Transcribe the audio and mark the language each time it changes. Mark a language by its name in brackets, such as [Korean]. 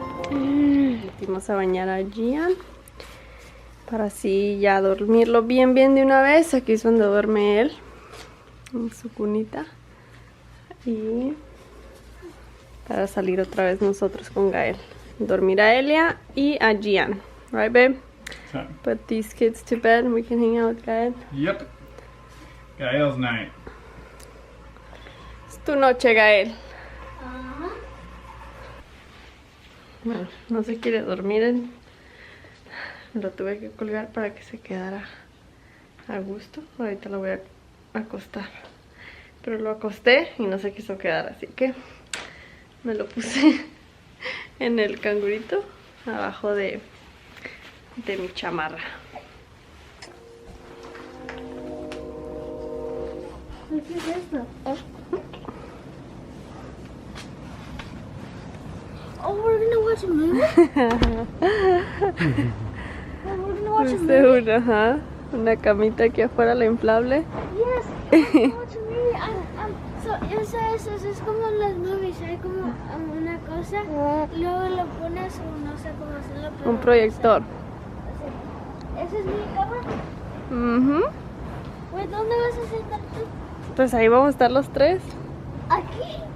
[Spanish] Metimos a bañar a Gian para así ya dormirlo bien de una vez. Aquí es donde duerme él, en su cunita. Y para salir otra vez nosotros con Gael. Dormir a Elia y a Gian. [English] Right, babe? So, Put these kids to bed and we can hang out with Gael. yep. Gael's night. [Spanish] Es tu noche, Gael. Bueno, no se quiere dormir. Lo tuve que colgar para que se quedara a gusto. Ahorita lo voy a acostar. Pero lo acosté y no se quiso quedar, así que me lo puse en el cangurito abajo de mi chamarra. ¿Qué es esto? [English] Oh, we're gonna watch a movie? Oh, we're gonna watch a [Spanish] Puse [English] movie? [Spanish] una camita aquí afuera, la inflable. [English] Yes, we're gonna watch a movie. [Spanish] Eso es como las movies, hay como una cosa, y luego lo pones, o no sé cómo hacerlo, pero Un proyector. ¿esa es mi cama? Ujú. Güey, ¿dónde vas a sentar tú? Pues ahí vamos a estar los tres. ¿Aquí?